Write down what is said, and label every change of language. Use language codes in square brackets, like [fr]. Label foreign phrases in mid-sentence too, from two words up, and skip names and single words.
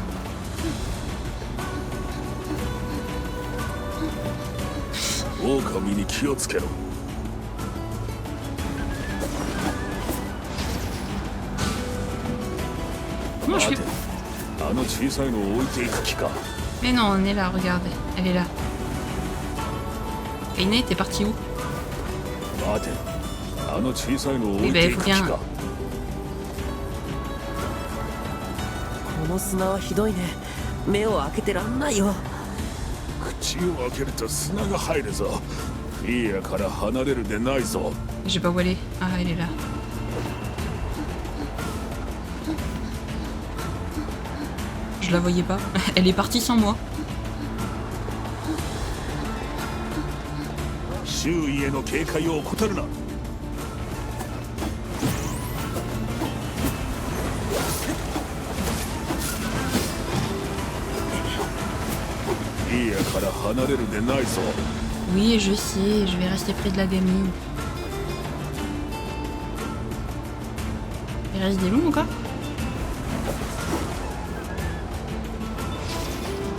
[fr] Comment je fais... Mais non, on est là, regarde, elle est là. Kaine, t'es parti où? Oui, bah il faut bien... [ja] この砂はひどいね。目を開けてらんないよ。口を開けると砂が入るぞ。いいやから離れるでないぞ。 [fr] Je sais pas où elle est. Ah, elle est là. Je la voyais pas. Elle est partie sans moi. [ja] 周囲への警戒を怠るな。いいやから離れるでないぞ。 [fr] Oui, je sais, je vais rester près de la gamine. Il reste des loups encore?